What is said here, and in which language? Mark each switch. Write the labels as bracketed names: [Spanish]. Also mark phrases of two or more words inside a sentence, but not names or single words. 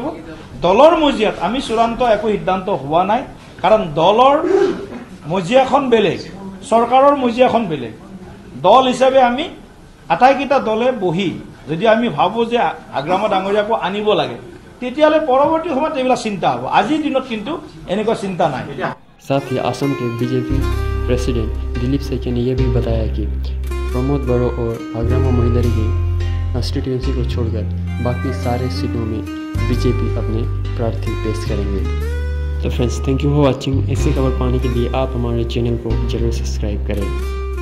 [Assamese] দলৰ মজিয়াত আমি চূড়ান্ত একো সিদ্ধান্ত হোৱা নাই, কাৰণ দলৰ মজিয়াখন বেলেগ, চৰকাৰৰ মজিয়াখন বেলেগ। দল হিচাপে আমি আটাইকেইটা দলে বহি যদি আমি ভাবোঁ যে হাগ্ৰামা ডাঙৰীয়াকো আনিব লাগে, তেতিয়াহ'লে পৰৱৰ্তী সময়ত এইবিলাক চিন্তা হ'ব। আজিৰ দিনত কিন্তু এনেকুৱা চিন্তা নাই। [Hindi] साथ ही असम के बीजेपी प्रेसिडेंट दिलीप सैकिया ने यह भी बताया कि प्रमोद बड़ो और हाग्रामा मोहिदरी की कंस्टिट्यूएंसी को छोड़कर बाकी सारे सीटों में बीजेपी अपने प्रार्थी पेश करेंगे। तो फ्रेंड्स, [English] thank you for watching. [Hindi] ऐसी खबर पाने के लिए आप हमारे चैनल को जरूर सब्सक्राइब करें।